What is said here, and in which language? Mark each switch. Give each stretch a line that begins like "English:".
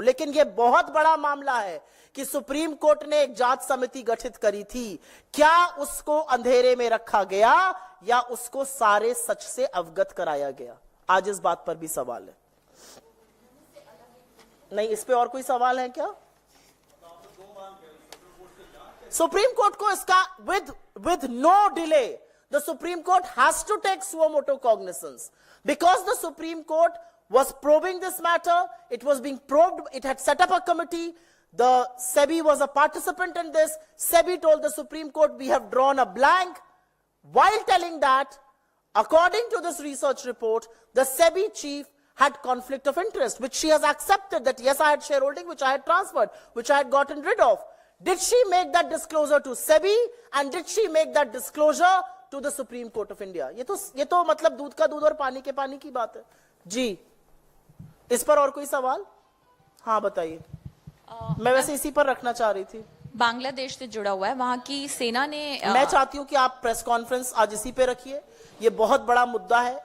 Hindi: लेकिन यह बहुत बड़ा मामला है कि सुप्रीम कोर्ट ने एक जांच समिति गठित करी थी, क्या उसको अंधेरे में रखा गया या उसको सारे सच से अवगत कराया गया? आज इस बात पर भी सवाल है। नहीं, इस पे और कोई सवाल है क्या? सुप्रीम कोर्ट को इसका
English: with no delay, the Supreme Court has to take suo motu cognizance, because the Supreme Court was probing this matter. It was being probed. It had set up a committee. The SEBI was a participant in this. SEBI told the Supreme Court, we have drawn a blank, while telling that, according to this research report, the SEBI chief had conflict of interest, which she has accepted that yes, I had shareholding, which I had transferred, which I had gotten rid of. Did she make that disclosure to SEBI, and did she make that disclosure to the Supreme Court of India?
Hindi: ये तो मतलब दूध का दूध और पानी के पानी की बात है। जी, इस पर और कोई सवाल? हाँ बताइए। मैं वैसे इसी पर रखना चाह रही थी। बांग्लादेश से जुड़ा हुआ है, वहां की सेना ने मैं चाहती हूं कि आप प्रेस कॉन्फ्रेंस आज इसी पे रखिए, ये बहुत बड़ा मुद्दा है।